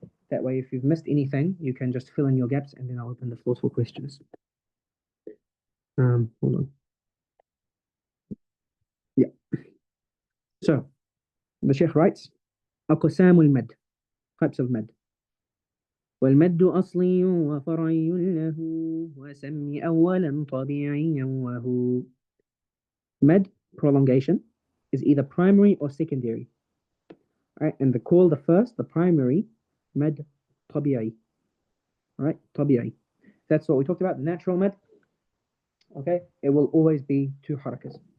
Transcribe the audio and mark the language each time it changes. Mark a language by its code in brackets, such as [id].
[en] That way, if you've missed anything, you can just fill in your gaps, and then I'll open the floor for questions. Hold on. Yeah. So, the Sheikh writes, [ar] أقسام المد, [en] types of med. [ar] والمد أصلي وفرعي له وسمي أولا طبيعيا وهو. [en] Med, prolongation, is either primary or secondary. Right, and the first, the primary, med طبيعي. Right, طبيعي. That's what we talked about, the natural med. Okay, it will always be 2 harakas.